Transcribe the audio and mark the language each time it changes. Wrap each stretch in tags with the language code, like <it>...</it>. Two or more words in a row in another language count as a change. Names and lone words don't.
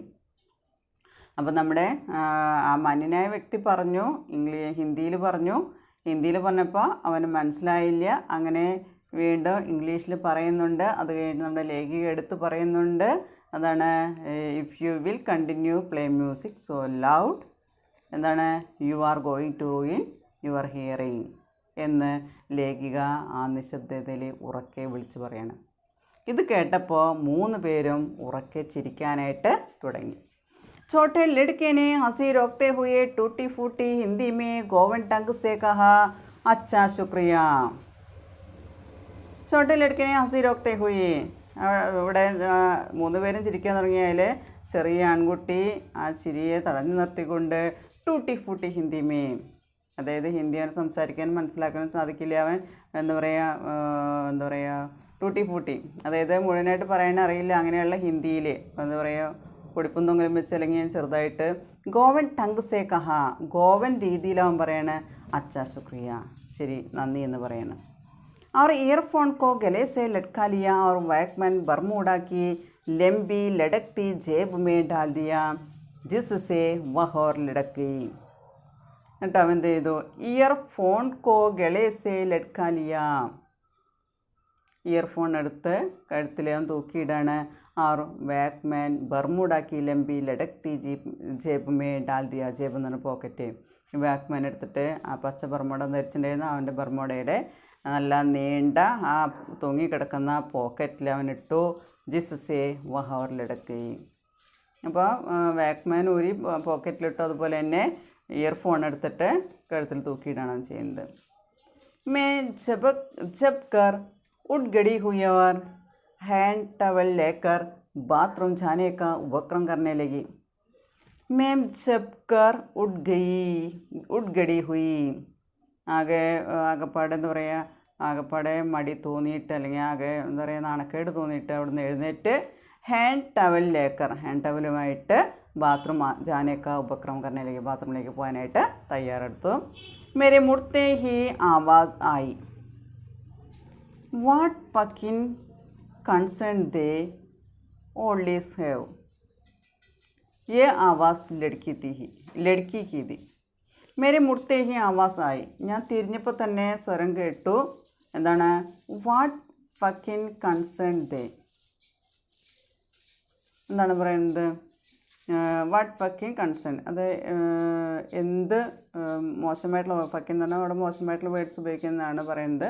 <ml>അപ്പോൾ നമ്മുടെ ആ മാന്യനായ വ്യക്തി പറഞ്ഞു, ഹിന്ദിയിൽ പറഞ്ഞു. ഹിന്ദിയിൽ പറഞ്ഞപ്പോൾ അവന് മനസ്സിലായില്ല. അങ്ങനെ വീണ്ടും ഇംഗ്ലീഷിൽ പറയുന്നുണ്ട്. അത് കഴിഞ്ഞ് നമ്മുടെ ലേഖിക എടുത്ത് പറയുന്നുണ്ട്. അതാണ്</ml> <en>if you will continue play music so loud,</en> <ml>എന്താണ്</ml> <en>you are going to ruin your hearing</en> <ml>എന്ന് ലേഖിക ആ നിശബ്ദതയിൽ ഉറക്കെ വിളിച്ച് പറയണം. ഇത് കേട്ടപ്പോൾ 3 പേരും ഉറക്കെ ചിരിക്കാനായിട്ട് തുടങ്ങി.</ml> <hi>छोटे लड़के ने हंसी रोकते हुए टूटी फूटी हिंदी में गोवन टंग से कहा, अच्छा शुक्रिया. छोटे लड़के ने हंसी रोकते हुए.</hi> <ml>ഇവിടെ 3 പേരും ചിരിക്കാൻ തുടങ്ങിയാൽ ചെറിയ ആൺകുട്ടി ആ ചിരിയെ തടഞ്ഞു നിർത്തിക്കൊണ്ട്</ml> <hi>टूटी फूटी हिंदी में,</hi> <ml>അതായത് ഹിന്ദി അവൻ സംസാരിക്കാനും മനസ്സിലാക്കാനും സാധിക്കില്ല. അവൻ എന്താ പറയുക</ml> <hi>टूटी फूटी,</hi> <ml>അതായത് മുഴുവനായിട്ട് പറയാൻ അറിയില്ല. അങ്ങനെയുള്ള ഹിന്ദിയിൽ എന്താ പറയുക പൊടിപ്പും തൊങ്ങലും വെച്ച് അല്ലെങ്കിൽ ചെറുതായിട്ട്</ml> <hi>गोवन टंग से कहा,</hi> <ml>ഗോവൻ രീതിയിലാവൻ പറയാണ്</ml> <hi>अच्छा शुक्रिया,</hi> <ml>ശരി നന്ദി എന്ന് പറയണം.</ml> <hi>और ईयरफोन को गले से लटका लिया और वैकमैन बरमूडा की लंबी लटकती जेब में डाल दिया जिससे वह और लटक गई.</hi> <ml>എന്നിട്ട് അവൻ എന്ത് ചെയ്തു?</ml> <hi>ईयरफोन को गले से लटका लिया,</hi> <ml>ഇയർഫോൺ എടുത്ത് കഴുത്തിൽ അവൻ തൂക്കിയിടാണ്.</ml> <hi>और वैकमैन बरमूडा की लंबी लटकती जेब में डाल दिया.</hi> <ml>जेब എന്ന് പറഞ്ഞ പോക്കറ്റ്. വാക്മാൻ എടുത്തിട്ട് ആ പച്ച ബർമോഡ ധരിച്ചിട്ടുണ്ടായിരുന്നു, അവൻ്റെ ബർമോഡയുടെ നല്ല നീണ്ട ആ തൂങ്ങിക്കിടക്കുന്ന പോക്കറ്റിൽ അവനിട്ടു.</ml> <hi>जिससे वहर लटकी.</hi> <ml>അപ്പോൾ വാക്മാൻ ഊരി പോക്കറ്റിലിട്ടു. അതുപോലെ തന്നെ ഇയർഫോൺ എടുത്തിട്ട് കഴുത്തിൽ തൂക്കിയിടാണ് ചെയ്യുന്നത്.</ml> <hi>मैं जब कर उठ गड़ी हुई और हैंड टवल लेकर बाथरूम जाने का उपक्रम करने लगी. मैं जब कर उठ गड़ी हुई.</hi> <ml>ആകെപ്പാടെ എന്താ പറയുക, ആകെപ്പാടെ മടി തോന്നിയിട്ട് അല്ലെങ്കിൽ ആകെ എന്താ പറയുക നാണക്കേട് തോന്നിയിട്ട് അവിടെ നിന്ന് എഴുന്നേറ്റ്</ml> <hi>हैंड टवल लेकर,</hi> <ml>ഹാൻഡ് ടവലുമായിട്ട്</ml> <hi>बाथरूम जाने का उपक्रम</hi> <ml>കരണിലേക്ക് ബാത്റൂമിലേക്ക് പോകാനായിട്ട് തയ്യാറെടുത്തു.</ml> <hi>मेरे मुड़ते ही आवाज़ आई.</hi> <en>what fucking concern they oldies have.</en> <hi>ये आवाज़ लड़की की थी. मेरे मुड़ते ही आवाज़ आई.</hi> <ml>ഞാൻ തിരിഞ്ഞപ്പോൾ തന്നെ സ്വരം കേട്ടു. എന്താണ്?</ml> <en>what fucking concern they.</en> <ml>എന്താണ് പറയുന്നത്?</ml> <en>what fucking concern,</en> <ml>അത് എന്ത് മോശമായിട്ടുള്ള, ഫക്കിൻ എന്ന് പറഞ്ഞാൽ അവിടെ മോശമായിട്ടുള്ള വേർഡ്സ് ഉപയോഗിക്കുന്നതാണ് പറയുന്നത്.</ml>